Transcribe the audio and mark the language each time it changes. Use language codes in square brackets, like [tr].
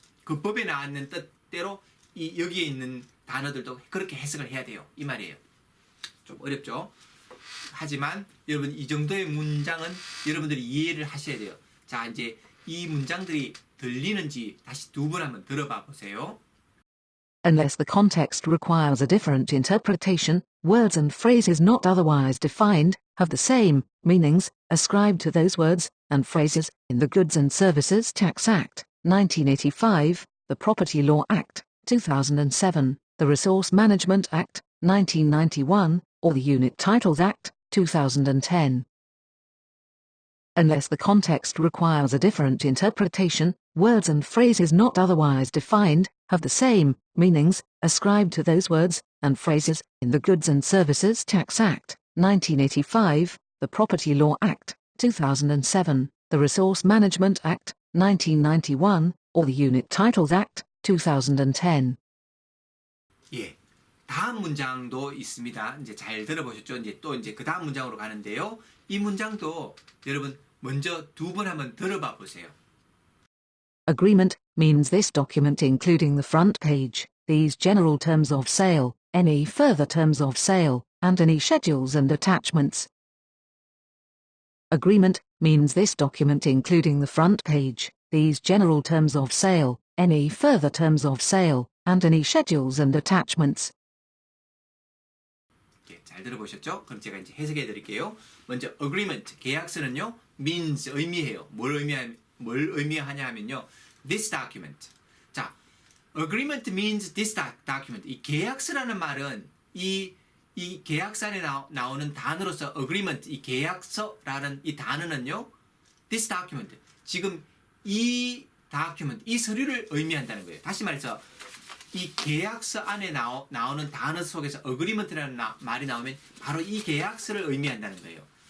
[ko] 그 법에 나왔는 뜻대로 여기에 있는 단어들도 그렇게 해석을 해야 돼요. 이 말이에요. 좀 어렵죠? 하지만 여러분 이 정도의 문장은 여러분들이 이해를 하셔야 돼요. 자, 이제 이 문장들이 들리는지 다시 두 번 한번 들어봐 보세요. [en] Unless the context requires a different interpretation, words and phrases not otherwise defined have the same meanings ascribed to those words and phrases in the Goods and Services Tax Act, 1985, the Property Law Act, 2007, the Resource Management Act, 1991, or the Unit Titles Act, 2010. Unless the context requires a different interpretation, words and phrases not otherwise defined have the same meanings ascribed to those words and phrases in the Goods and Services Tax Act, 1985, the Property Law Act, 2007, the Resource Management Act, 1991, or the Unit Titles Act, 2010. [ko] 예. 다음 문장도 있습니다. 이제 잘 들어보셨죠? 이제 또 이제 그 다음 문장으로 가는데요. 이 문장도 여러분 먼저 두 번 한번 들어봐 보세요. [en] Agreement means this document including the front page, these general terms of sale, any further terms of sale, and any schedules and attachments. Agreement means this document including the front page, these general terms of sale, any further terms of sale, and any schedules and attachments. [ko] 잘 들어보셨죠? 그럼 제가 이제 해석해 드릴게요. 먼저 agreement 계약서는요 means 의미해요. 뭘 의미하냐 하면요 [en] this document. 자, agreement means this document. [ko] 이 계약서라는 말은 이 계약서 안에 나오는 단어로서 agreement 이 계약서라는 이 단어는요 [en] this document [ko] 지금 이 document 이 서류를 의미한다는 거예요. 다시 말해서 이 계약서 안에 나오는 단어 속에서 agreement라는 말이 나오면 바로 이 계약서를 의미한다는 거예요.